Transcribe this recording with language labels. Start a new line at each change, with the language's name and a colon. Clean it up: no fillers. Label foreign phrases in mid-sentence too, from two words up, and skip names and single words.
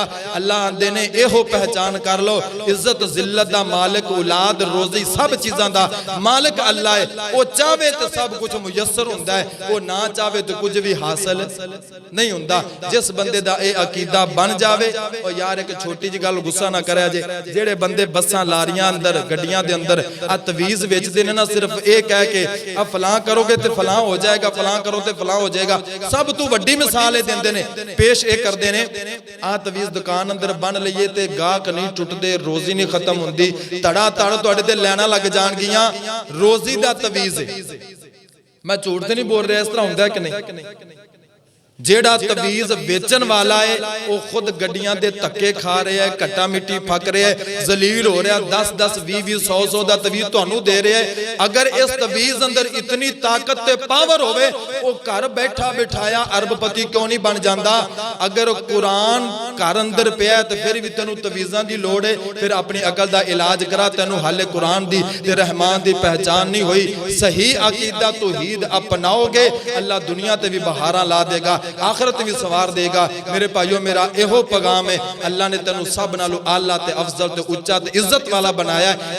Punjabi: اللہ آندے نے ایہو پہچان کر لو، عزت ذلت دا مالک، اولاد روزی سب چیزاں دا مالک اللہ ہے. وہ چاہے تو سب کچھ میسر ہوندا ہے، وہ نہ چاہے تو کچھ بھی حاصل نہیں ہوندا. جس بندے دا اے عقیدہ بن جاوے، اور یار ایک چھوٹی جی گل غصہ نہ کرے جے، جیڑے بندے بساں لاریاں اندر گڈیاں دے اندر تویز ویچ دے نہ صرف ایک کہہ کے اب فلاں کرو گے تے
Urdu: فلاں ہو جائے گا،
Punjabi: فلاں کرو تے
Urdu: فلاں ہو جائے گا،
Punjabi: سب تو وڈی مثالیں دیندے نے، پیش اے کر دینے. تویز دکان اندر بن لئیے تے گاہک نہیں ٹوٹ دے، روزی نہیں ختم ہوندی، تڑا تڑ تواڈے تے لینا لگ جان گیاں، روزی دا تویز ہے. میں جھوٹ تے نہیں بول رہا، اس طرح ہوندا ہے کہ نہیں؟ جیڑا تویز بیچن والا ہے وہ خود گڈیاں دے تکے کھا رہے ہیں، کٹا مٹی پھک رہے ہیں،
Urdu: ذلیل ہو رہے ہیں،
Punjabi: 10-10 20-20 100 دا تویز تانوں دے رہے ہیں. اگر اس تویز اندر اتنی طاقت تے پاور ہوئے، وہ گھر بیٹھا بٹھایا ارب پتی کیوں نہیں بن جاندا؟ اگر قرآن گھر اندر پیا ہے تو پھر بھی تینوں تویزاں دی لوڑ ہے، پھر اپنی عقل دا علاج کرا، تینوں حل قرآن دی تے رحمان دی پہچان نہیں ہوئی. صحیح عقیدہ توحید اپناؤ گے، اللہ دنیا تے بھی بہاراں لا دے گا، آخرت بھی سوار دے گا. میرے بھائیو، میرا ایہو پیغام ہے، اللہ نے تینوں سب نالو اعلیٰ تے افضل تے اونچا تے عزت والا بنایا ہے.